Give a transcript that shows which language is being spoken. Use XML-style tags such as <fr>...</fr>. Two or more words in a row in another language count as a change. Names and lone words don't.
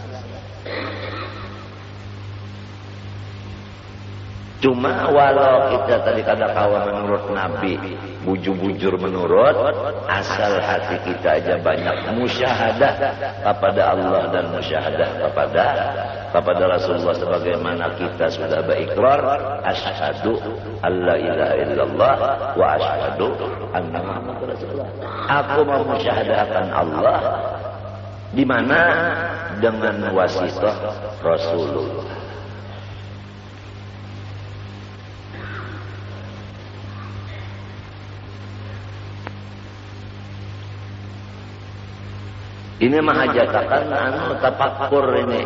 <bjn>Cuma walau kita tadi kada kawa menurut Nabi, bujur-bujur menurut, asal hati kita aja banyak musyahadah kepada Allah dan musyahadah kepada Rasulullah, sebagaimana kita sudah berikrar</bjn> <ar>أشهد أن لا إله إلا الله وأشهد أن محمدا رسول الله.</ar> <bjn>Aku mau mensyahadahkan Allah di mana dengan wasitah Rasulullah. Ini mahajatakan tapakur ini.</bjn>